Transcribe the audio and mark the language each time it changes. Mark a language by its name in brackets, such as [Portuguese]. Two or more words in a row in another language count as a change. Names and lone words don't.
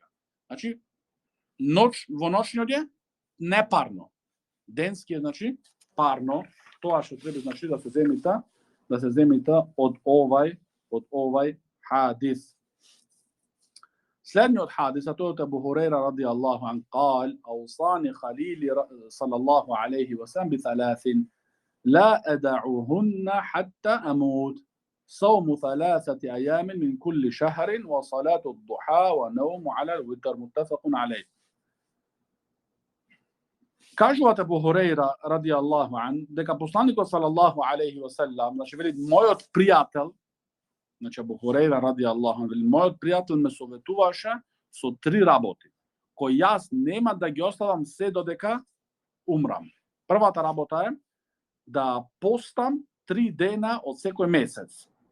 [Macedonian] Значи, во ноќниот е непарно. Денски е, значи, парно. Тоа што треба, значи, да се земите од овај хадис. Следниот хадис, а тоа е Абу Хурейра [Arabic] رضي الله عن قال أوصاني خليلي صلى الله عليه وسلم بثلاث لا أدعوهن حتى أموت صوم 3 أيام من كل شهر وصلاة الضحى ونوم على الوتر متفق عليه. [Macedonian] Кажуваат Абу Хурейра [Arabic] رضي الله عن [Macedonian] дека посланикот [Arabic] صلى الله عليه وسلم, [Macedonian] значи вели мојот пријател, значи Абу Хурейра [Arabic] رضي الله عن, [Macedonian] мојот пријател ме советуваше со 3 работи, кои јас нема да ги оставам се додека умрам. Првата работа е да постам 3 дена од секој месец.